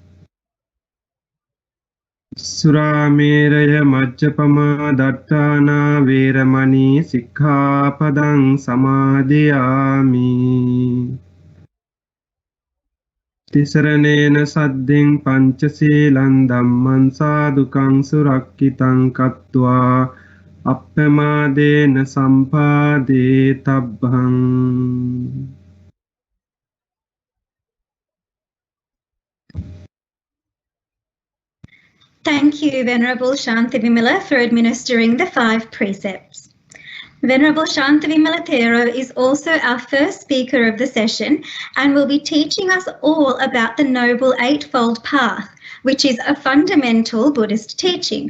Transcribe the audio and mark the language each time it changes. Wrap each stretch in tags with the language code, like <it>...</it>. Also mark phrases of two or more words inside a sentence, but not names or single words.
<pi>Surameraya Majjapama Dattana Veramani Sikkhapadang Samadhiyami. Tisaranena sadding panchasilan dhamman sadukang surakkitang kattva appamadena sampade tabbang.</pi> <en>Thank you, Venerable Shantivimala, for administering the 5 precepts. Venerable Shantivimala Thero is also our first speaker of the session and will be teaching us all about the Noble Eightfold Path, which is a fundamental Buddhist teaching.</en>